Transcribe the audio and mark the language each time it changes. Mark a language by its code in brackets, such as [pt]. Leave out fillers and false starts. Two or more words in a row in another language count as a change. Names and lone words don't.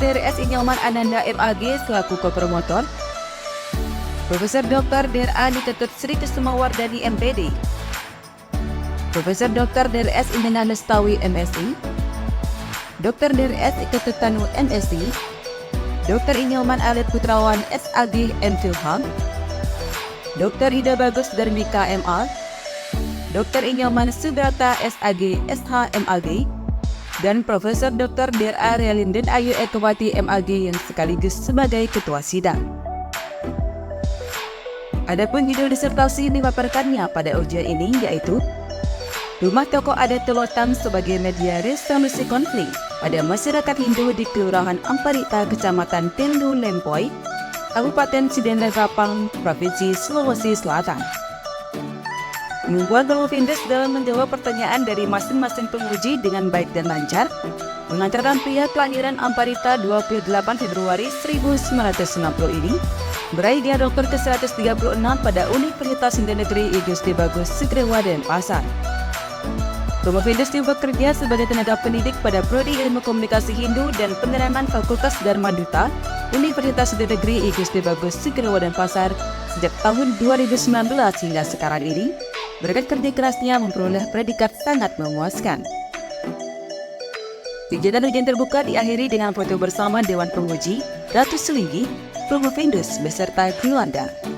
[id] DRS Inyoman Ananda MAG selaku kopromotor, Profesor Dr. DRA Ketut Sri Kusumawardani MPD, Profesor Dr. DRS Indena Lestawi MSI, Dr. DRS Ketut Tanu MSI, Dr. Inyoman Alit Putrawan SAG M2Hub, Dr. Ida Bagus Darmika MA, Dr. Inyoman Subrata SAG SH MAG, dan Profesor Dr. DRA Relinden Ayu Ekawati MAG yang sekaligus sebagai ketua sidang. Adapun judul disertasi yang dipaparkannya pada ujian ini yaitu Rumah Tokoh Adat Telotam sebagai media resolusi konflik pada masyarakat Hindu di Kelurahan Amparita, Kecamatan Tendu Lempoi, Kabupaten Sidendang Rapang, Provinsi Sulawesi Selatan. Membuat Provindus dalam menjawab pertanyaan dari masing-masing penguji dengan baik dan lancar, mengantarkan pria kelahiran Amparita 28 Februari 1960 ini meraih gelar doktor ke-136 pada Universitas Hindu Negeri I Gusti Bagus Sugrewa Denpasar. Provindus bekerja sebagai tenaga pendidik pada Prodi Ilmu Komunikasi Hindu dan Penerimaan Fakultas Dharma Duta Universitas Hindu Negeri I Gusti Bagus Sugrewa Denpasar sejak tahun 2019 hingga sekarang ini. Berkat kerja kerasnya memperoleh predikat sangat memuaskan. Kegiatan ujian terbuka diakhiri dengan foto bersama Dewan Penguji, Ratu Selinggi, Provindus beserta keluarga.